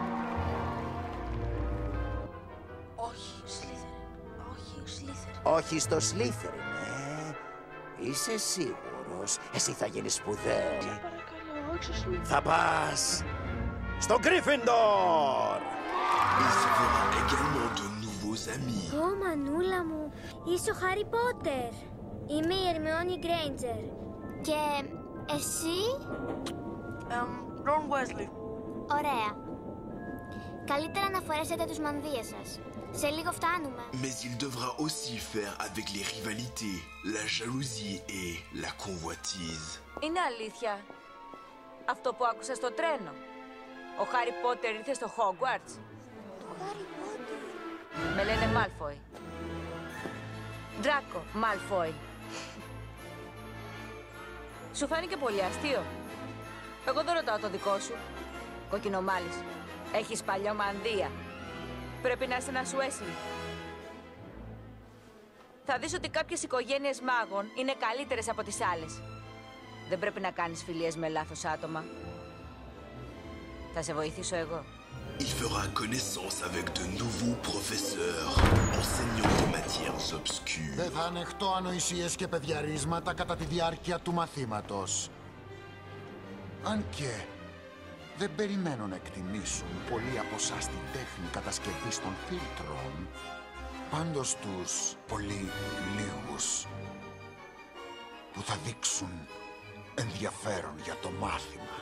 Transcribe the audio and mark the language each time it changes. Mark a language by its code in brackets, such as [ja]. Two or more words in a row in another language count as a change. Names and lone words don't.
[el] Όχι, Slytherin. Όχι, Slytherin. Όχι στο Slytherin, Είσαι σίγουρος? Εσύ θα γίνεις σπουδαίος. Παρακαλώ, όχι στο Slytherin. Θα πας στο Gryffindor! [fr] Il se fera également de nouveaux amis. [el] Ω, μανούλα μου, είσαι ο Χάρι Πότερ. Είμαι η Ερμιόνι Γκρέιντζερ. Και εσύ? Ron Weasley. Ωραία. Καλύτερα να φορέσετε τους μανδύες σας. Σε λίγο φτάνουμε. [fr] Mais il devra aussi faire avec les rivalités, la jalousie et la convoitise. [el] Είναι αλήθεια αυτό που άκουσα στο τρένο? Ο Χάρι Πότερ ήρθε στο Hogwarts? Το Χάρι Πότερ. Με λένε Μάλφοϊ. Ντράκο Μάλφοϊ. Σου φάνηκε πολύ αστείο? Εγώ δεν ρωτάω το δικό σου. Κοκκινομάλης. Έχεις παλιό μανδύα. Πρέπει να είσαι ένας Weasley. Θα δεις ότι κάποιες οικογένειες μάγων είναι καλύτερες από τις άλλες. Δεν πρέπει να κάνεις φιλίες με λάθος άτομα. Θα σε βοηθήσω εγώ. [fr] Il fera connaissance avec de nouveaux professeurs, enseignants de matières obscures. [el] Δεν θα ανεχτώ ανοησίες και παιδιαρίσματα κατά τη διάρκεια του μαθήματος. Αν και δεν περιμένω να εκτιμήσουν πολλοί από εσάς την τέχνη κατασκευής των φίλτρων. Πάντως τους πολύ λίγους που θα δείξουν ενδιαφέρον για το μάθημα.